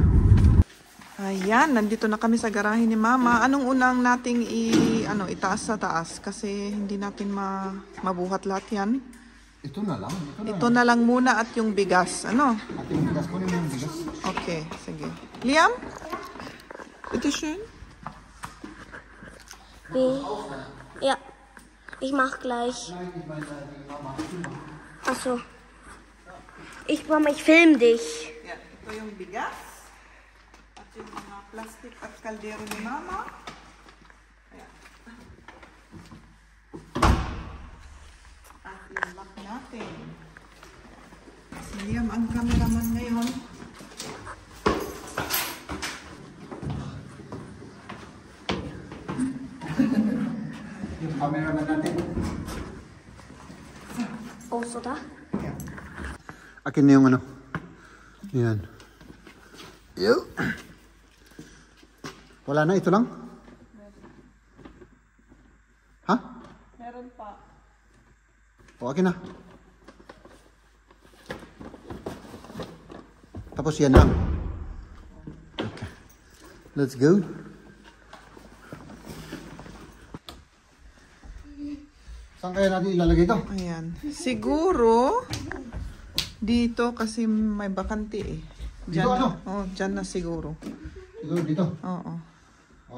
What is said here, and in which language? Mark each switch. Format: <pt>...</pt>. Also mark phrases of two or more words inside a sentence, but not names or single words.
<tl>Ayan, nandito na kami sa garahe ni Mama. Anong unang nating itaas sa taas? Kasi hindi natin mabuhat lahat yan. Ito na lang. Ito na lang muna at yung bigas. Ano? At yung bigas ko yung bigas. Okay, sige. Liam?</tl> <de>Bitte schön. Ja, ich mach gleich. Achso. Mama, ich film dich.</de> <tl>Yan, ito yung bigas. At yung mga plastic at kaldero ni Mama. Ayan. At i-lock natin. Si Liam ang cameraman ngayon. Yung camera na natin.</tl> <de>Also da?</de> <tl>Akin na yung ano. Yan. Yo. Wala na, ito lang? Ha? Meron pa. O, akin na. Tapos yan lang.</tl> <en>Okay. Let's go.</en> <tl>Saan kaya natin ilalagay ito? Ayan. Siguro, dito kasi may bakante eh. Dito ano? Oh, dyan na siguro. Siguro dito. Oo. Oh,</tl>